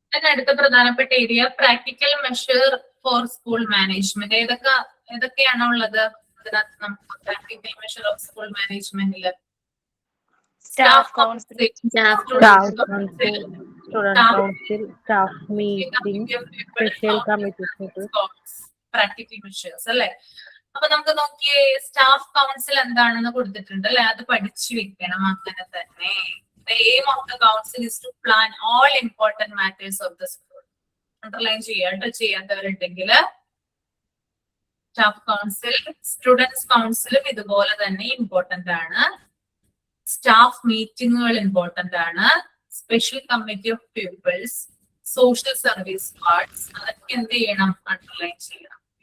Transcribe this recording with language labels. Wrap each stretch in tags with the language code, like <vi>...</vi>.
<ml>അടുത്ത പ്രധാനപ്പെട്ട area practical measure four school management. ഏതൊക്കെയാണോ ഉള്ളത് അതിനകത്ത് നമുക്ക് practical measure of school മാനേജ്മെന്റില് staff council,</ml> <en>Staff council, student council, staff meeting, special committee.</en> <ml>Practical measures അല്ലെ. അപ്പൊ നമുക്ക് നോക്കിയേ, സ്റ്റാഫ് കൗൺസിൽ എന്താണെന്ന് കൊടുത്തിട്ടുണ്ട് അല്ലെ. അത് പഠിച്ചു വെക്കണം. അങ്ങനെ തന്നെ</ml> <en>the aim of the council is to plan all important matters of the school.</en> <ml>Underline ചെയ്യാത്തവരുണ്ടെങ്കിൽ സ്റ്റാഫ് കൗൺസിൽ, സ്റ്റുഡൻസ് കൗൺസിലും ഇതുപോലെ തന്നെ ഇമ്പോർട്ടന്റ് ആണ്. സ്റ്റാഫ് മീറ്റിങ്ങുകൾ ഇമ്പോർട്ടന്റ് ആണ്. Special committee of people's, social service parts, അതൊക്കെ എന്ത് ചെയ്യണം? അണ്ടർലൈൻ ചെയ്യണം.</ml>